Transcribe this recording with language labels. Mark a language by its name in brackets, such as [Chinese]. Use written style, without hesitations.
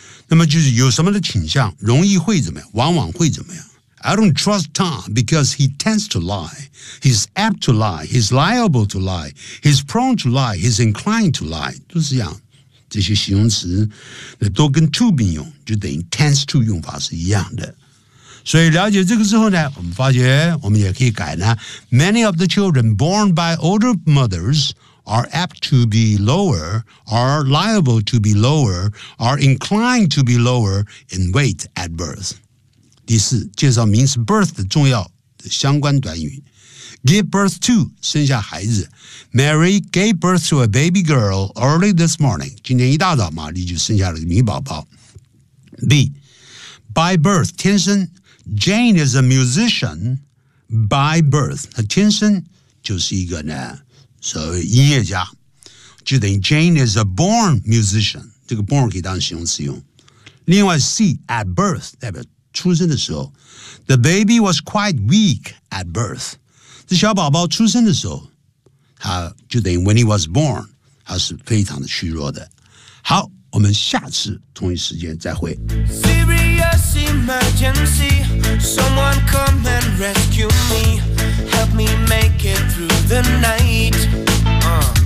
[Chinese] 那么就是有什么的倾向，容易会怎么样，往往会怎么样。 [English] I don't trust Tom because he tends to lie. He's apt to lie. He's liable to lie. He's prone to lie. He's inclined to lie. [Chinese] 都是这样，这些形容词都跟 to 并用，就等于 tends to 用法是一样的。所以了解这个之后呢，我们发觉我们也可以改呢。 [English] Many of the children born by older mothers are apt to be lower, are liable to be lower, are inclined to be lower in weight at birth. [Chinese] 第四，介绍名词 birth 的重要的相关短语。 [English] Give birth to [Chinese] 生下孩子。 [English] Mary gave birth to a baby girl early this morning. [Chinese] 今天一大早，玛丽就生下了个女宝宝。 [English] B, by birth [Chinese] 天生。 [English] Jane is a musician by birth. [Chinese] 她天生就是一个呢，所谓音乐家，就等于 [English] Jane is a born musician. [Chinese] 这个 born 可以当形容词用。另外 C, at birth 代表出生的时候 ， [English] the baby was quite weak at birth。 [Chinese] 这小宝宝出生的时候，他就等于 [English] when he was born， [Chinese] 他是非常的虚弱的。好，我们下次同一时间再会。 [English] Serious emergency, someone come and rescue me, help me make it through the night.